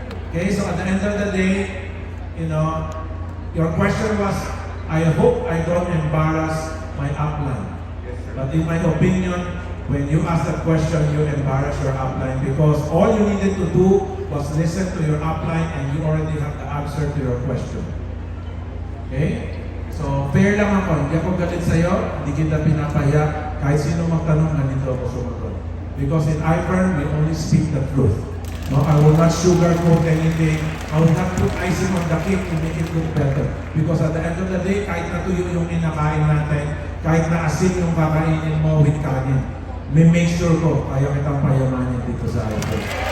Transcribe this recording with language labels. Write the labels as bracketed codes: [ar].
[en] Okay, so at the end of the day, your question was, I hope I don't embarrass my upline. Yes, sir. But in my opinion, when you ask that question, you embarrass your upline because all you needed to do was listen to your upline and you already have the answer to your question. [tl] Okay? So, fair lang ako. Hindi ako galit sa'yo, hindi kita pinapaya. Kahit sino magtanong, nandito ako sumagot. [en] Because in IFERN, we only speak the truth. No, I will not sugarcoat anything. I will not put icing on the cake to make it look better. Because at the end of the day, [tl] kahit natuyo yung inakain natin, kahit na asin yung kakainin mo with kanin, may make sure ko, kaya kitang payamanin dito sa IFERN.